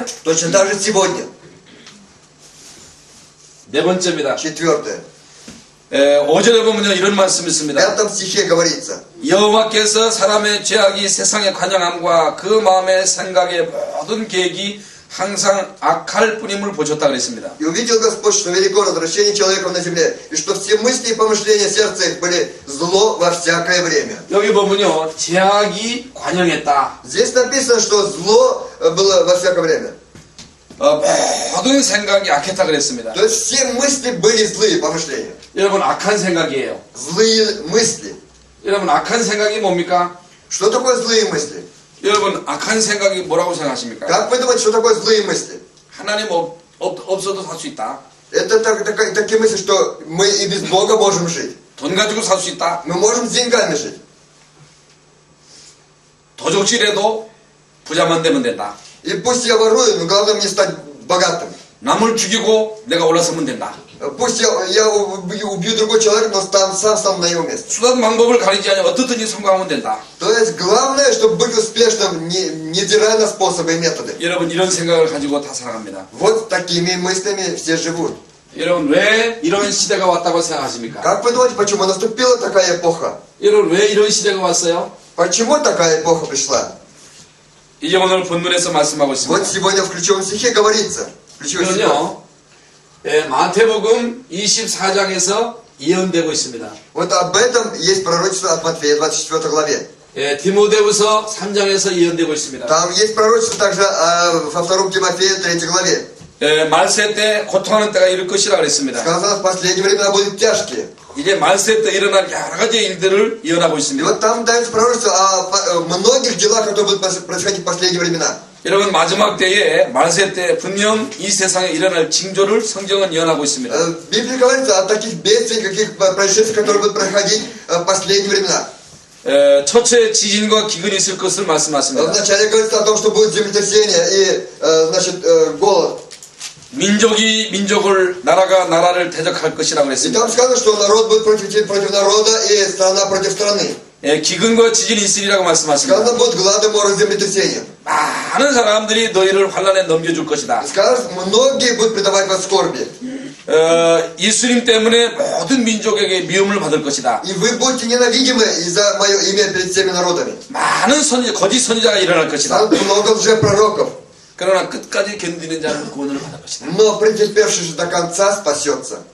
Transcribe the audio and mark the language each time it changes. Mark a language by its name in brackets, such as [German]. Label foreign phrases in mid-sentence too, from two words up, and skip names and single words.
[Russian] Точно так же сегодня. [Korean] 네 번째입니다. [Russian] Четвертое. [Korean] 5절에 보면요 이런 말씀이 [Russian] В [Korean] 있습니다. [Russian] 5 стихе говорится. [Korean] 여호와께서 사람의 죄악이 세상의 관영함과 그 마음의 생각의 모든 계획이 항상 악할 뿐임을 보셨다 그랬습니다. [Russian] И увидел Господь, что велико развращение человеков на земле, и что все мысли и помышления сердца их были зло во всякое время. [Korean] 여기 보면요 죄악이 관영했다. [Russian] Здесь написано, что зло было во всякое время. [Korean] 모든 생각이 악했다 그랬습니다. [Russian] То есть все мысли были злые помышления. [Korean] 여러분 악한 생각이에요. [Russian] Злые мысли. [Korean] 여러분 악한 생각이 뭡니까? [Russian] Что такое злые мысли? [Korean] 여러분 악한 생각이 뭐라고 생각하십니까? [Russian] Как вы думаете, что такое злые мысли? [Korean] 하나님 없어도 살 수 있다. [Russian] Это такие мысли, что мы и без Бога можем жить. [Korean] 돈 가지고 살 수 있다. [Russian] Мы можем с деньгами жить. [Korean] 도적질해도 부자만 되면 된다. [Russian] И пусть я ворую, но главное мне стать богатым. [Korean] 남을 죽이고 내가 올라서면 된다. [Russian] Пусть я убью другой человек, но сам стану на его месте. [Korean] 수단 방법을 가리지 않아 어떻든지 성공하면 된다. [Russian] То есть главное, чтобы быть успешным, невзирая на способы и методы. [Korean] 여러분 이런 생각을 가지고 다 살아갑니다. [Russian] Вот такими мыслями все живут. [Korean] 여러분 왜 이런 시대가 왔다고 생각하십니까? [Russian] Как вы думаете, почему наступила такая эпоха? [Korean] 여러분 왜 이런 시대가 왔어요? [Russian] Почему такая эпоха пришла? [Korean] 이제 오늘 본문에서 말씀하고 [Russian] Вот [Korean] 있습니다. [Russian] сегодня в ключевом стихе говорится. Ключевой стих. [Korean] 이건요 마태복음 24장에서 예언되고 있습니다. [Russian] Вот об этом есть пророчество от Матфея, 24 главе. [Korean] 디모데후서 3장에서 예언되고 있습니다. [Russian] Там есть пророчество также во 2 Тимофея, 3 главе. [Korean] 말세 때 고통하는 때가 이를 것이라 그랬습니다. [Russian] Сказано, в последние времена будут тяжкие. [Korean] 이제 말세 때 일어날 여러 가지 일들을 예언하고 [Russian] И [Korean] 있습니다. [Russian] вот там дается пророчество о многих делах, которые будут происходить в последние времена. [Korean] 여러분 마지막 때에 말세 때 분명 이 세상에 일어날 징조를 성경은 예언하고 있습니다. [Russian] В Библии говорится о таких бедствиях, каких происшествиях, которые будут происходить в последние времена. [Korean] 첫째 지진과 기근이 있을 것을 말씀하십니다. [Russian] Вначале говорится о том, что будет землетрясение и, значит, голод. [Korean] 민족이 민족을 나라가 나라를 대적할 것이라고 [Russian] И [Korean] 했습니다. [Russian] там сказано, что народ будет против народа и страна против страны. [Korean] 기근과 지진이 있으리라고 말씀하십니다. [Russian] Сказано, будет глады, моры, землетрясения. [Korean] 많은 사람들이 너희를 환난에 넘겨줄 것이다. [Russian] Сказано, многие будут предавать вас скорби. [Korean] 예수님 때문에 모든 민족에게 미움을 받을 것이다. [Russian] И вы будете ненавидимы из-за мое имя перед всеми народами. [Korean] 많은 거짓 선지자가 일어날 것이다. [Russian] Станут много лжепророков. [Korean] 그러나 끝까지 견디는 자는 구원을 받을 것이다. [Russian] Но претерпевший же до конца спасется.